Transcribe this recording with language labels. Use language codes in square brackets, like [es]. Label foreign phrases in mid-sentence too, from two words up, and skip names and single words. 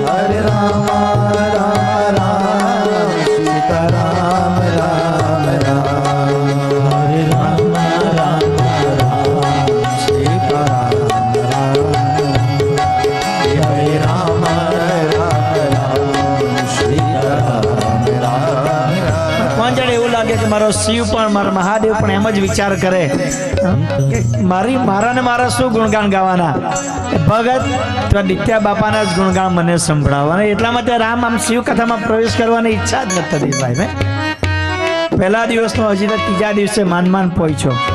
[hi] हरे राम राम राम सीताराम राम राम हरे राम राम राम सीताराम राम हरे राम राम सीताराम राम [gu] કોણ જાણે એવું લાગે કે મારો શિવ પણ મારો મહાદેવ પણ એમ જ વિચાર કરે કે મારા ને મારા શું ગુણગાન ગાવાના ભગત તો નિત્યા બાપાના જ ગુણગાન મને સંભળાવવાના એટલા માટે રામ આમ શિવ કથામાં પ્રવેશ કરવાની ઈચ્છા જ નથી થતી ભાઈ મેં પહેલા દિવસનો હજી તો ત્રીજા દિવસે માન પહોંચ્યો